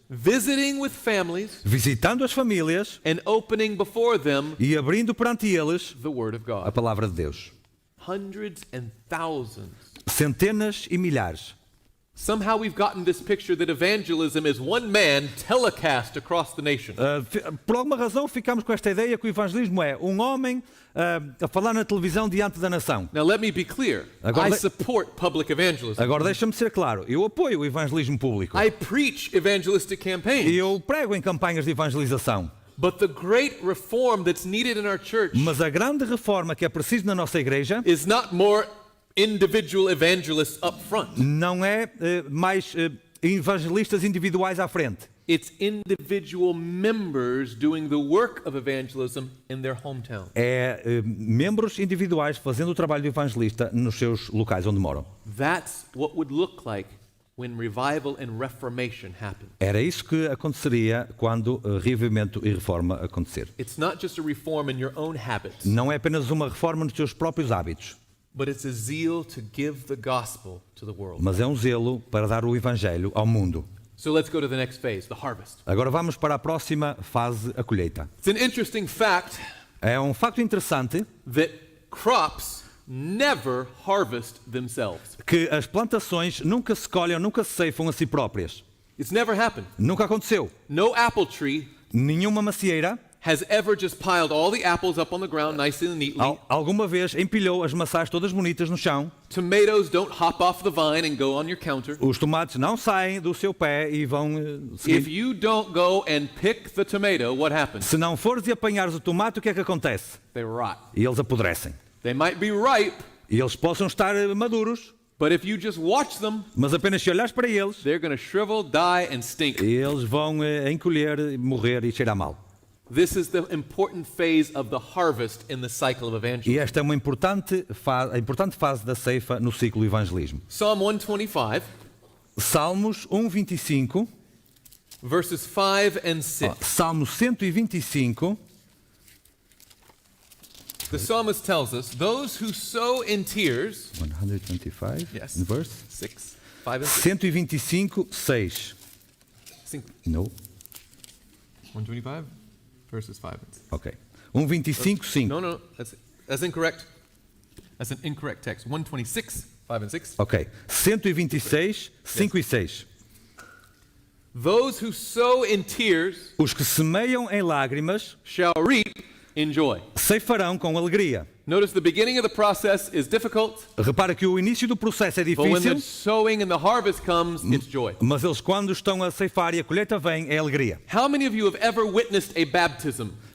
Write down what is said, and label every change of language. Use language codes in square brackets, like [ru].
[en] visiting with families [pt] visitando as famílias [en] and opening before them [pt] e abrindo perante eles [en] the Word of [pt] a [en] God. [pt] palavra de Deus. [en] Hundreds and thousands. [pt] Centenas e milhares. [en] Somehow we've gotten this picture that evangelism is one man telecast across the nation. [pt] Por alguma razão ficamos com esta ideia que o evangelismo é um homem a falar na televisão diante da nação. [en] Now let me be clear. [pt] Agora [en] I le- support public evangelism. [pt] Agora deixa-me ser claro, eu apoio o evangelismo público. [en] I preach evangelistic [pt] E [en] campaigns. [pt] eu prego em campanhas de evangelização. [en] But the great reform that's needed in our church [pt] Mas a grande reforma que é preciso na nossa igreja [en] is not more individual evangelists up front. [pt] não é mais evangelistas individuais à frente. [en] It's individual members doing the work of evangelism in their hometown. [pt] É membros individuais fazendo o trabalho de evangelista nos seus locais onde moram. [en] That's what would look like when revival and reformation happen. [pt] Era isso que aconteceria quando reavivamento e reforma acontecer. [en] It's not just a reform in your own habits, [pt] Não é apenas uma reforma nos teus próprios hábitos, [en] but it's a zeal to give the gospel to the world. [pt] mas é um zelo para dar o evangelho ao mundo. [en] So let's go to the next phase, the harvest. [pt] Agora vamos para a próxima fase, a colheita. [en] It's an interesting fact [pt] É um facto interessante [en] that crops never harvest themselves. [pt] que as plantações nunca se colhem, nunca se ceifam a si próprias. [en] It's never happened. [pt] Nunca aconteceu. [en] No apple tree [pt] Nenhuma macieira [en] has ever just piled all the apples up on the ground nicely and neatly. [pt] alguma vez empilhou as maçãs todas bonitas no chão. [en] Tomatoes don't hop off the vine and go on your counter. [pt] Os tomates não saem do seu pé e vão [en] If [pt] seguir. [en] you don't go and pick the tomato, what happens? [pt] Se não fores e apanhares o tomate, o que é que acontece? [en] They rot. [pt] E eles apodrecem. [en] They might be ripe, [pt] E eles possam estar maduros, [en] but if you just watch them, [pt] mas apenas se olhares para eles, [en] they're going to shrivel, die, and stink. [pt] eles vão encolher, morrer e cheirar mal. [en] This is the important phase of the harvest in the cycle of [pt] E [en] evangelism. [pt] esta é uma importante fase da ceifa no ciclo do evangelismo. [en] Psalm 125, [pt] Salmos 1:25, [en] verses 5 and 6. [pt] Salmo 125, [en] The psalmist tells us, those who sow in tears, [pt] 125, [en] Yes. verse 6, 5 and 6. [pt] 125, 6. [en] Sing- No. 125, verses 5 and 6. [pt] Ok. 1:25, 5. [en] No, that's incorrect. That's an incorrect text. 126, 5 and 6. [pt] Ok. 126, 5 e 6. [en] Those who sow in tears [pt] Os que semeiam em lágrimas [en] shall reap in joy. [pt] ceifarão com alegria. [en] Notice the beginning of the process is difficult, [pt] Repara que o início do processo é [en] but when the [pt] difícil, [en] sowing and the harvest comes, it's joy. [pt] mas eles quando estão a ceifar e a colheita vem, é alegria. [en] How many of you have ever witnessed a baptism?